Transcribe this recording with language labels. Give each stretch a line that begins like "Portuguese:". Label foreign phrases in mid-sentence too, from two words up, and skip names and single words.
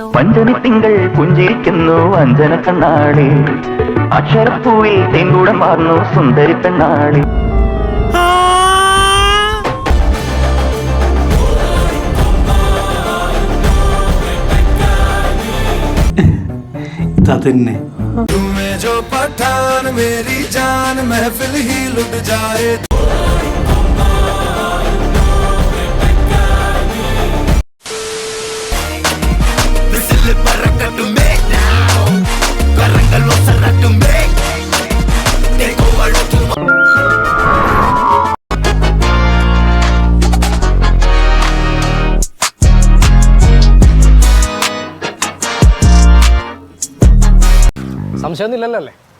Malayalam: പഞ്ചമി തിങ്കൾ പുഞ്ചിരിക്കുന്നു അഞ്ജന കണ്ണാടി, അക്ഷരപ്പൂവിൽ തെങ്കൂടം മാറുന്നു സുന്ദരി പെണ്ണാടി. തന്നെ
Hindi: जो पठान मेरी जान महफिल ही लुट जाए.
Malayalam: സംശയമൊന്നുമില്ലല്ലോ അല്ലേ?